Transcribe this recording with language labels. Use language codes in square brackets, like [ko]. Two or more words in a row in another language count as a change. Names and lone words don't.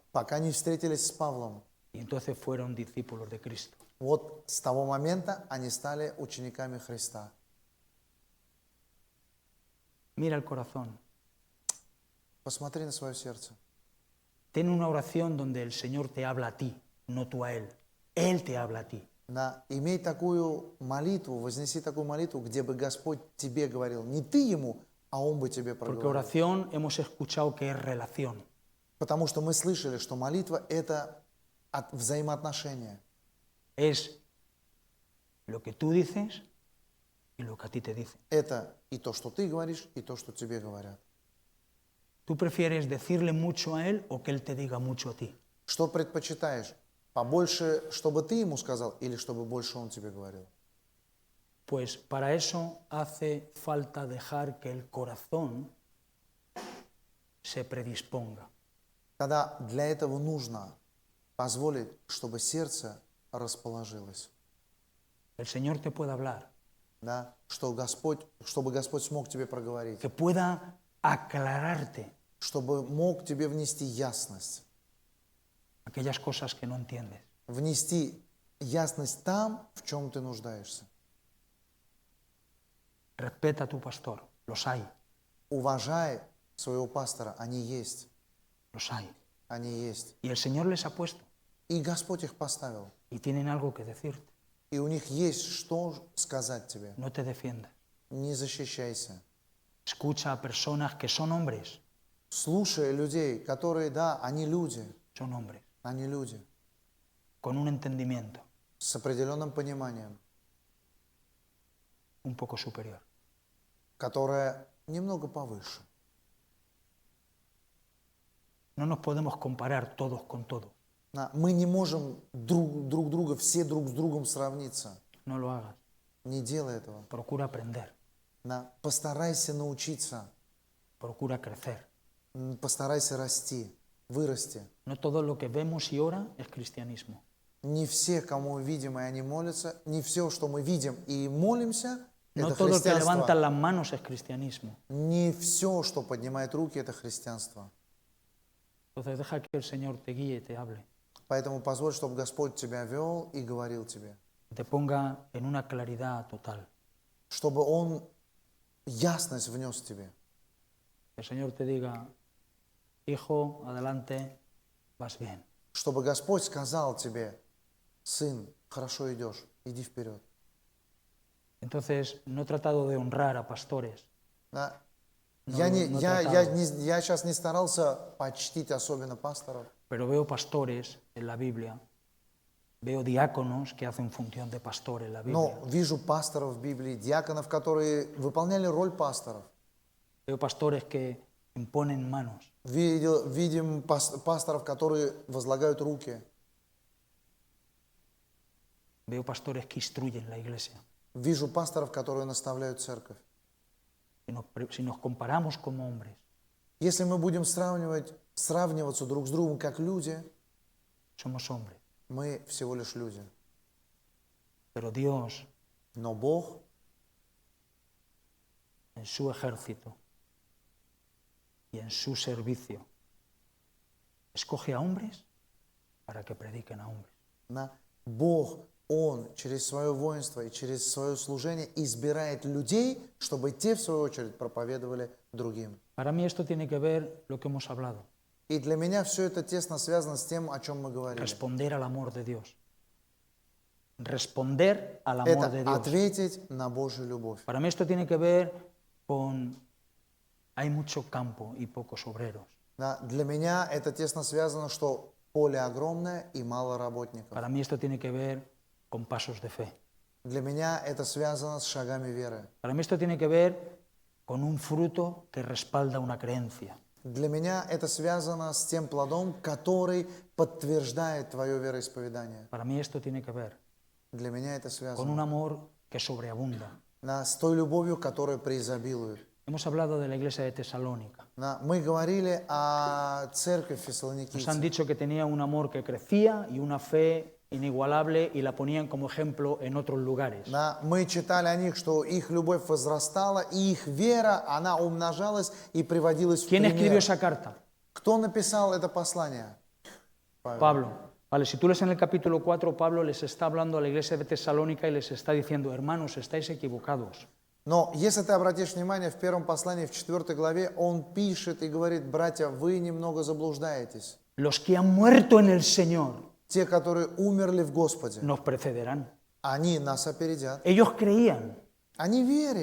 [ru] пока не встретились с Павлом. [es] Y entonces fueron discípulos de Cristo. [ru] Вот с того момента они стали учениками Христа. [es] Mira el corazón. [ru] Посмотри на свое сердце. [es] Ten una oración donde el Señor te habla a ti, no tú a Él. Él te habla a ti. [ru] Да, имей такую молитву, вознеси такую молитву, где бы Господь тебе говорил, не ты ему, а он бы тебе [es] Porque [ru] проговорил. [es] oración hemos escuchado que es relación. [ru] Потому что мы слышали, что молитва – это взаимоотношения. [es] Es lo que tú dices y lo que a ti te dicen. [ru] Это и то, что ты говоришь, и то, что тебе говорят. [es] ¿Tú prefieres decirle mucho a Él o que Él te diga mucho a ti? [ru] Что предпочитаешь? Побольше, чтобы ты ему сказал, или чтобы больше он тебе говорил? [es] Pues para eso hace falta dejar que el corazón se predisponga. [ru] Тогда для этого нужно позволить, чтобы сердце расположилось. [es] El Señor te puede hablar, [ru] Да? Чтобы Господь смог тебе проговорить, [es] que pueda aclararte [ru] чтобы мог тебе внести ясность. [es] aquellas cosas que no entiendes. [ru] Внести ясность там, в чем ты нуждаешься. [es] Respeta a tu pastor, los hay, [ru] Уважай своего пастора, они есть. [es] los hay. [ru] Они есть. [es] Y el Señor les ha puesto [ru] И Господь их поставил. [es] y tienen algo que decirte. [ru] И у них есть что сказать тебе. [es] No te defiendas. [ru] Не защищайся. [es] Escucha a personas que son hombres, [ru] Слушай людей, которые, да, они люди. [es] son hombres, [ru] Они люди. [es] con un entendimiento [ru] С определенным пониманием, [es] un poco superior. [ru] которое немного повыше. [es] No nos podemos comparar todos con todos. [ru] Мы не можем друг друга, все друг с другом сравниться. [es] No lo hagas. [ru] Не делай этого. [es] Procura aprender, [ru] Постарайся научиться, [es] procura crecer. [ru] постарайся расти, вырасти. [es] No todo lo que vemos y ora es cristianismo. [ru] Не все, кому мы видим, и они молятся, не все, что мы видим и молимся, [es] No [ru] это [es] todo el que levanta [ru] христианство. [es] las manos es cristianismo. [ru] Не все, что поднимает руки, это христианство. [es] Entonces deja que el Señor te guíe y te hable, [ru] Поэтому позволь, чтобы Господь тебя вел и говорил тебе. [es] te ponga en una claridad total. [ru] Чтобы Он ясность внес тебе. [es] Que el Señor te diga, hijo, adelante, vas bien. [ru] Чтобы Господь сказал тебе, сын, хорошо идешь, иди вперед. [es] Entonces, no he tratado de honrar a pastores, [ru] Да? [es] No, [ru] Я [es] no tratado. [ru] сейчас не старался почтить особенно пасторов, [es] pero veo pastores en la Biblia, veo diáconos que hacen función de pastor en la Biblia, [ru] но вижу пасторов в Библии, диаконов, которые выполняли роль пасторов. [es] veo pastores que imponen manos, [ru] Видим пасторов, которые возлагают руки. [es] veo pastores que instruyen la iglesia. [ru] Вижу пасторов, которые наставляют церковь. [es] Si nos comparamos como hombres, [ru] Если мы будем сравниваться друг с другом как люди, [es] somos hombres, [ru] мы всего лишь люди. [es] pero Dios, [ru] Но Бог [es] en su ejército y en su servicio, escoge a hombres para que prediquen a hombres. [ru] Бог Он через свое воинство и через свое служение избирает людей, чтобы те, в свою очередь, проповедовали другим. [es] Para mí esto tiene que ver lo que hemos hablado, [ru] И для меня все это тесно связано с тем, о чем мы говорили. [es] responder al amor de Dios. Responder al amor de [ru] Это [es] Dios. [ru] ответить на Божью любовь. [es] Para mí esto tiene que ver con hay mucho campo y pocos obreros. [ru] Да, для меня это тесно связано, что поле огромное и мало работников. [es] Para mí esto tiene que ver con pasos de fe. [ru] Для меня это связано с шагами веры. [es] Para mí esto tiene que ver con un fruto que respalda una creencia. [ru] Для меня это связано с тем плодом, который подтверждает твое вероисповедание. [es] Para mí esto tiene que ver [ru] Для меня это [es] con [ru] связано [es] un amor que sobreabunda. [ru] с той любовью, которая преизобилует. [es] Hemos hablado de la iglesia de Tesalónica. [ru] Мы говорили о церкви [es] Nos han [ru] Фессалоникийцев. [es] dicho que tenía un amor que crecía y una fe inigualable y la ponían como ejemplo en otros lugares. [ru] Мы читали о них, что их любовь возрастала, и их вера, она умножалась и приводилась в [es] ¿Quién escribió [ru] пример. [es] esa carta? [ru] Кто написал это послание? [es] Pablo. Vale, si tú lees en el capítulo 4, Pablo les está hablando a la iglesia de Tesalónica y les está diciendo, hermanos, estáis equivocados. [ru] Но если ты обратишь внимание, в первом послании, в 4 главе, он пишет и говорит: братья, вы немного заблуждаетесь. [es] Los que han muerto en el Señor [ru] Те, которые умерли в Господе, [es] nos precederán. [ru] они нас опередят. [es] Ellos creían [ru] Они верили,